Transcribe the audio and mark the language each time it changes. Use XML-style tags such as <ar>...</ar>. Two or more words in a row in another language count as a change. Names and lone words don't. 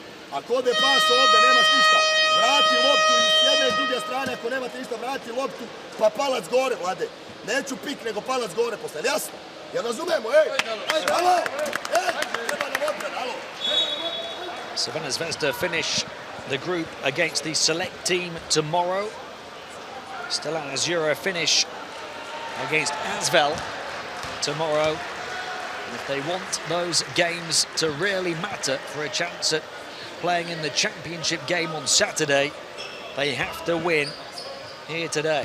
<sr>Ako ode pas ovde, nemaš ništa, vrati loptu s jedne i druge strane, ako nemate ništa, vrati loptu, pa palac gore, Vlade. Neću pik, nego palac gore posle, jasno? Jel razumemo, alo? Treba nam odbran, alo?</sr> <en>Zvezda finish the group against the select team tomorrow. Stellazzurra finish against ASVEL tomorrow. And if they want those games to really matter for a chance at playing in the championship game on Saturday, they have to win here today.</en>